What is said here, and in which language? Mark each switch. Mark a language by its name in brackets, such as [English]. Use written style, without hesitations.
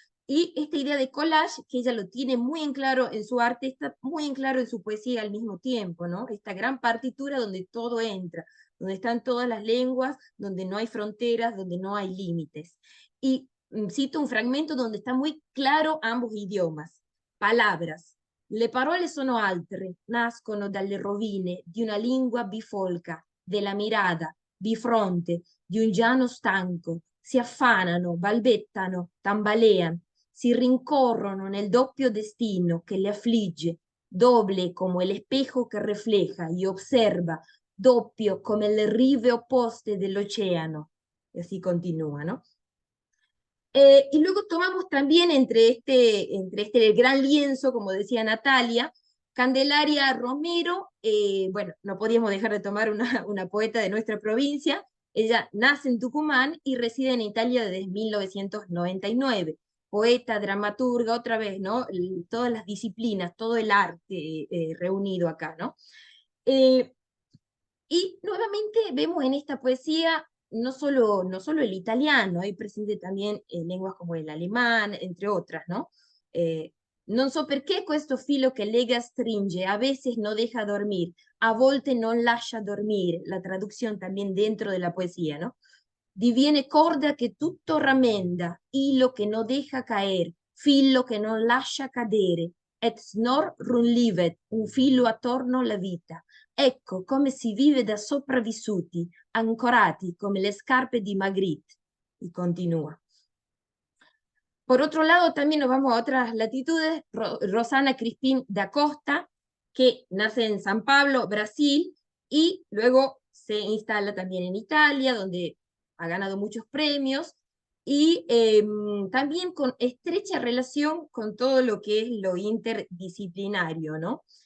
[Spanish] Y esta idea de collage, que ella lo tiene muy en claro en su arte, está muy en claro en su poesía al mismo tiempo, ¿no? Esta gran partitura donde todo entra, donde están todas las lenguas, donde no hay fronteras, donde no hay límites. Y cito un fragmento donde está muy claro ambos idiomas. Palabras. [Italian] Le parole sono altre, nascono dalle rovine di una lingua bifolca, della mirada, bifronte, di un giano stanco, si affanano, balbettano, tambalean, si rincorrono nel doppio destino che le affligge, [Spanish] doble como el espejo que refleja y observa, [Italian] doppio come le rive opposte dell'oceano. [Spanish] Y así continúa, ¿no? Y luego tomamos también entre este gran lienzo, como decía Natalia, Candelaria Romero. Bueno, no podíamos dejar de tomar una poeta de nuestra provincia. Ella nace en Tucumán y reside en Italia desde 1999. poeta, dramaturga, otra vez, ¿no? Todas las disciplinas, todo el arte reunido acá, ¿no? Y nuevamente vemos en esta poesía no solo el italiano, hay presente también lenguas como el alemán, entre otras, ¿no? [Italian] Non so perché questo filo che lega stringe, [Spanish] a veces no deja dormir, [Italian] a volte non lascia dormire, [Spanish] la traducción también dentro de la poesía, ¿no? [Italian] Diviene corda che tutto rammenda, hilo che [Spanish] no deja caer, [Italian] filo che non lascia cadere, et snor runlivet, un filo attorno alla vita. Ecco come si vive da sopravvissuti, ancorati come le scarpe di Magritte. [Spanish] Y continúa. Por otro lado, también nos vamos a otras latitudes. Rosana Crispín da Costa, que nace en San Pablo, Brasil, y luego se instala también en Italia, donde ha ganado muchos premios, y también con estrecha relación con todo lo que es lo interdisciplinario, ¿no?